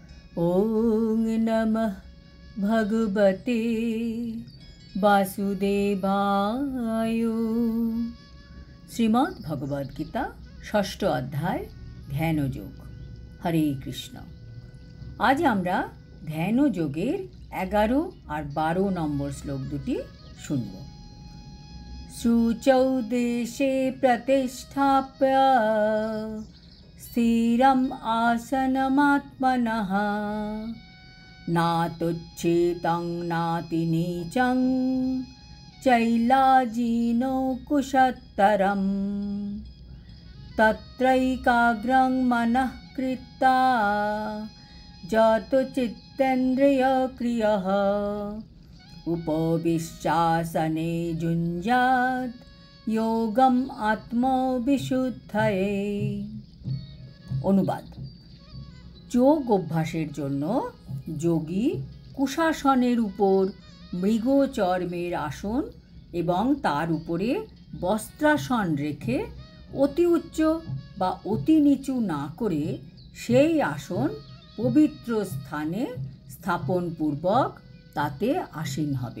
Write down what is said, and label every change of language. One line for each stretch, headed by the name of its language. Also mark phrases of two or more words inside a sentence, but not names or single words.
Sanskrit: ओं नमः भगवते वासुदेवाय। श्रीमद् भगवद गीता षष्ठ अध्याय ध्यानयोग। हरे कृष्ण।
Bangla: आज আমরা ধ্যানযোগের 11 আর 12 নম্বর শ্লোক দুটি শুনব।
Sanskrit: शुचौ देशे प्रतिष्ठाप्य स्थिरम् आसनमात्मनः नात्युच्छ्रितं नातिनीचं चैलाजिनो कुशत्तरम् तत्रैकाग्रं मनः कृत्वा जतो चित्तेन्द्रियक्रियः उपविश्यासने जुञ्जात् योगम आत्मविशुद्धये।
Bangla: অনুবাদ। যোগ অভ্যাসের জন্য যোগী কুশাসনের উপর মৃগচর্মের আসন এবং তার উপরে বস্ত্রাসন রেখে অতি উচ্চ বা অতি নিচু না করে সেই আসন পবিত্র স্থানে স্থাপনপূর্বক তাতে আসীন হবেন।